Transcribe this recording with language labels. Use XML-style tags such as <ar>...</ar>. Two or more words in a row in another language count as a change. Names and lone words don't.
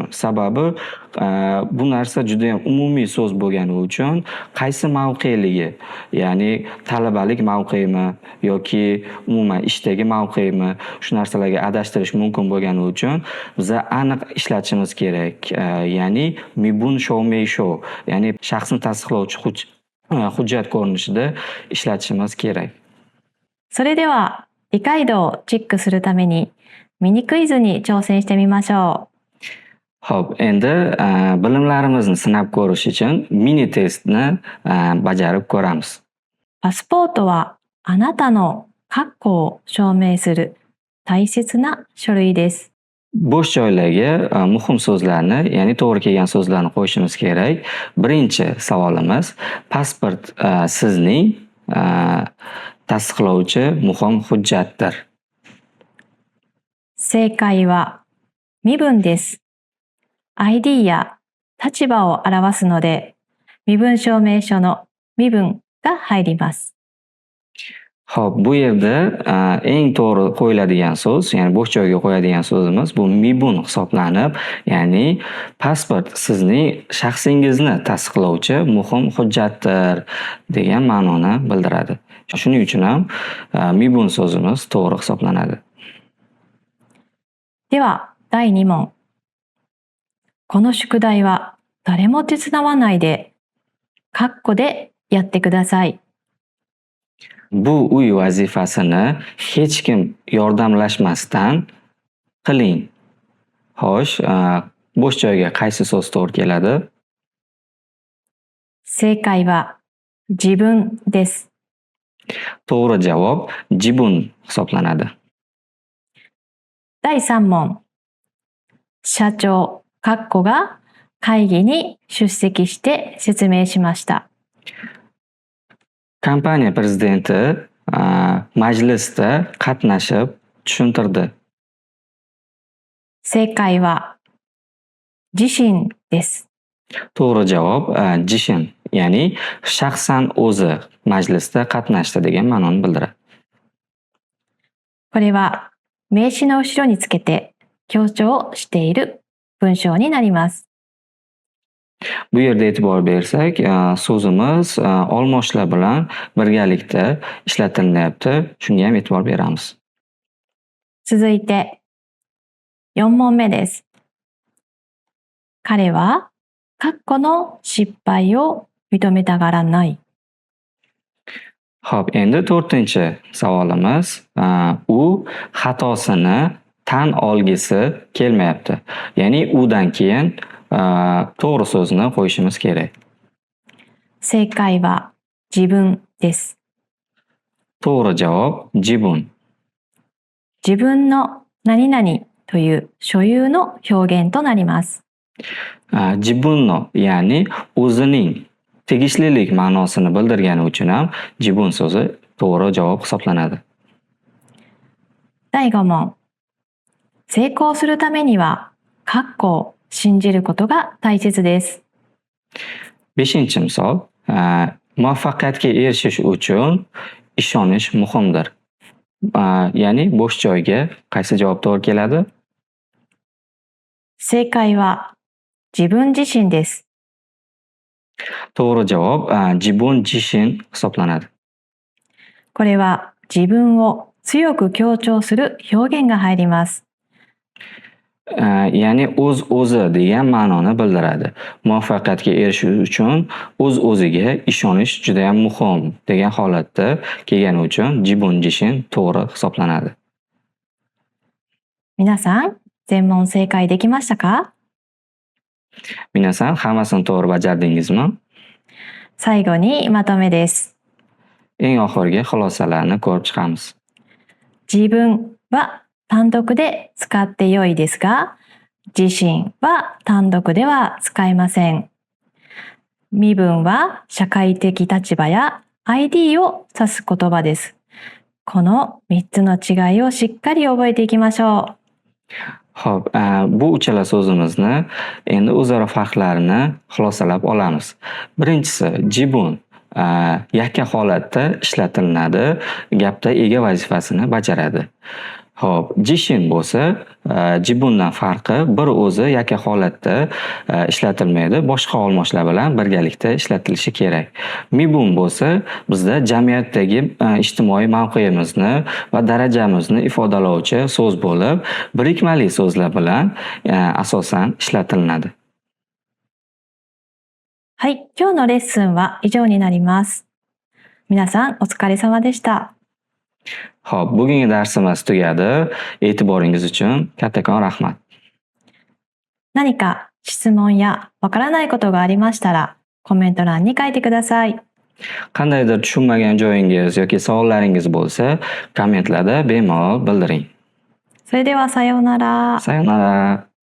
<uz>Sababi bu narsa juda ham umumiy so'z bo'lgani uchun qaysi mavqeligi, ya'ni talabalik mavqeimi yoki umuman ishdagi mavqeimi, shu narsalarga adashtirish mumkin bo'lgani uchun biza aniq ishlatishimiz kerak. Ya'ni</uz> <ja>身分証明書,</ja> <uz>ya'ni shaxsni tasdiqlovchi hujjat ko'rinishida ishlatishimiz kerak.</uz> <ja>それでは理解度をチェックするためにミニクイズに挑戦してみましょ</ja> <uz>Xo'p, endi bilimlarimizni sinab ko'rish uchun mini testni bajarib ko'ramiz.</uz> <ja>う。パスポートはあなたの確固を証明する大切な書類です。</ja> <uz>Bo'sh joylarga muhim so'zlarni, ya'ni to'g'ri kelgan so'zlarni qo'yishimiz kerak. Birinchi savolimiz pasport sizning tasdiqlovchi muhim hujjatdir.</uz> <ja>正解は身分です。ID や立場を表すので、身分証明書の身分が入ります。</ja> <uz>Xo'p, bu yerda eng to'g'ri qo'yiladigan so'z, ya'ni bo'sh joyga qo'yadigan so'zimiz bu mibun hisoblanib, ya'ni pasport sizning shaxsingizni tasdiqlovchi muhim hujjatdir degan ma'noni bildiradi. Shuning uchun ham mibun so'zimiz to'g'ri hisoblanadi.</uz> <ja>では、第2問。この宿題は誰も手伝わないで、括弧でやってください。</ja> <uz>Bu uy vazifasini hech kim yordamlashmasdan qiling. Xo'sh, bo'sh joyga qaysi so'z to'g'ri keladi?</uz> <ja>正解は自分です。</ja> <uz>To'g'ri javob jibun hisoblanadi.</uz> <ja>第3問。社長、括弧が会議に出席して説明しました。</ja> <uz>Kompaniya prezidenti majlisda qatnashib tushuntirdi.</uz> <ja>正解は自身です。</ja> <uz>To'g'ri javob jishin, ya'ni shaxsan o'zi majlisda qatnashdi degan ma'noni bildiradi.</uz> <ja>これは名詞の後ろにつけて強調している文章になります。</ja> <uz>Bu yerda e'tibor bersak, so'zimiz olmoshlar bilan birgalikda ishlatilyapti. Shunga ham e'tibor beramiz.</uz> <ja>続いて4問目です。彼は括弧の失敗を認めたがらない。</ja> <uz>Xo'p, endi 4-chi savolimiz. U xatosini tan olgisi kelmayapti. Ya'ni udan keyin to'g'ri so'zni qo'yishimiz kerak.</uz> <ja>正解は自分です。</ja> <uz>To'g'ri javob jibun.</uz> <ja>自分の何々という所有の表現となります。</ja> <uz>Jibunno, ya'ni o'zining tegishlilik ma'nosini bildirgani uchun ham jibun so'zi to'g'ri javob hisoblanadi.</uz> <ja>第5問。成功するためには括弧を信じることが大切です。</ja> <uz>5-chi misol. Muvaffaqiyatga erishish uchun ishonish muhimdir. Ya'ni bo'sh joyga qaysi javob to'g'ri keladi?</uz> <ja>正解は自分自身です。</ja> <uz>To'g'ri javob</uz> <ja>自分自身</ja> <uz>hisoblanadi.</uz> <ja>これは自分を強く強調する表現が入ります。</ja> <uz>Ya'ni o'z-o'zi degan ma'noni bildiradi. Muvaffaqiyatga erishish uchun o'z-o'ziga ishonish juda ham muhim degan holatda kelgani uchun</uz> <ja>自分自身</ja> <uz>to'g'ri hisoblanadi.</uz> <ja>皆さん、全問正解できましたか？</ja> <uz>Minasan hammasini to'g'ri bajardingizmi?</uz> <ja>最後にまとめです。</ja> <uz>Eng oxirgi xulosalarni ko'rib chiqamiz.</uz> <ja>自分は単独で使って良いですが、自身は単独では使えません。身分は社会的立場や ID を指す言葉です。この3つの違いをしっかり覚えていきましょう。</ja> <uz>Xo'p, bu uchala so'zimizni endi o'zaro farqlarini xulosalab olamiz. Birinchisi jibun yakka holatda ishlatilinadi, gapda ega vazifasini bajaradi. Xo'p, jishin bo'lsa, jibundan farqi bir o'zi yakka holatda ishlatilmaydi, boshqa olmoshlar bilan birgalikda ishlatilishi kerak. Mibun bo'lsa, bizda jamiyatdagi ijtimoiy mavqeimizni va darajamizni ifodalovchi so'z bo'lib, birikmali so'zlar bilan asosan ishlatilinadi.</uz> <ja>はい、今日のレッスンは以上になります。皆さんお疲れ様でした。</ja> <uz>Xo'p, bugungi darsimiz tugadi. E'tiboringiz uchun kattakon rahmat.</uz> <ja>何か質問やわからないことがありましたら、コメント欄に書いてください。</ja> <uz>Qandaydir tushunmagan joyingiz yoki savollaringiz bo'lsa, kommentlarda bemalol bildiring.</uz> <ja>それではさようなら。 Sayonara.</ja>